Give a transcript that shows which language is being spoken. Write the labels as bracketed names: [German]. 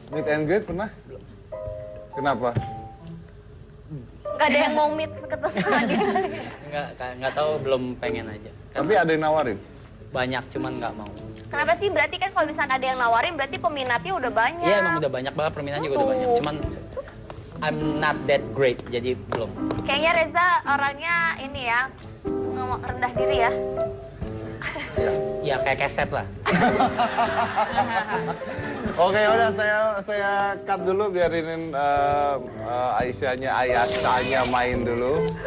[Indonesian] meet and greet pernah? Kenapa? Gak ada yang mau meet ketemu sama dia. Nggak tahu, belum pengen aja. Tapi ada yang nawarin? Banyak, cuman nggak mau. Kenapa sih? Berarti kan kalau misalnya ada yang nawarin, berarti peminatnya udah banyak. Iya emang udah banyak banget, permintaan juga udah banyak. Cuman [English] I'm not that great, [Indonesian] jadi belum. Kayaknya Reza orangnya ini ya, rendah diri ya. Ya kayak keset lah. Oke, udah saya cut dulu biarin Ayasanya main dulu.